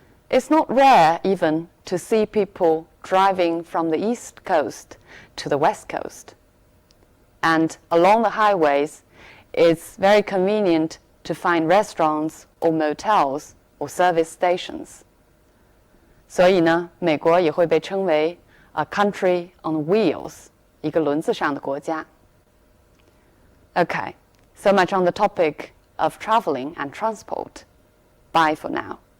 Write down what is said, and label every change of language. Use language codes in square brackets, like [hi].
[en] It's not rare even to see people driving from the East Coast to the West Coast. And along the highways, it's very convenient to find restaurants or motels or service stations. [zh] 所以呢，美国也会被称为 [en] a country on wheels, [zh] 一个轮子上的国家。 [en] Okay, so much on the topic of traveling and transport. Bye for now.